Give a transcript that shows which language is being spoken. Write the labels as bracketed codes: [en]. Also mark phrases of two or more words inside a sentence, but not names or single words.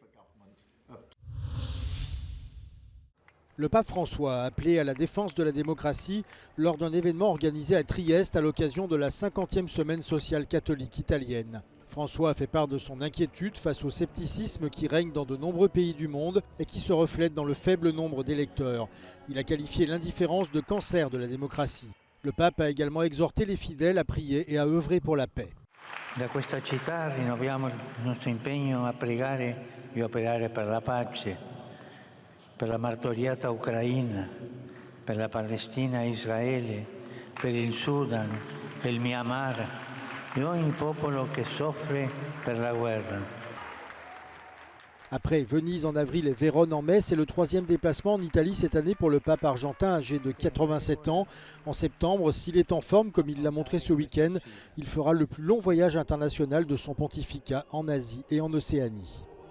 [fr] Le pape François a appelé à la défense de la démocratie lors d'un événement organisé à Trieste à l'occasion de la 50e semaine sociale catholique italienne. François a fait part de son inquiétude face au scepticisme qui règne dans de nombreux pays du monde et qui se reflète dans le faible nombre d'électeurs. Il a qualifié l'indifférence de cancer de la démocratie. Le pape a également exhorté les fidèles à prier et à œuvrer pour la paix. [it] Da questa città rinnoviamo il nostro impegno a pregare e operare per la pace, per la martoriata Ucraina, per la Palestina e Israele, per il Sudan e il Myanmar. E ogni popolo che soffre per la guerra. [fr] Après Venise en avril et Vérone en mai, c'est le 3e déplacement en Italie cette année pour le pape argentin âgé de 87 ans. En septembre, s'il est en forme comme il l'a montré ce week-end, il fera le plus long voyage international de son pontificat en Asie et en Océanie.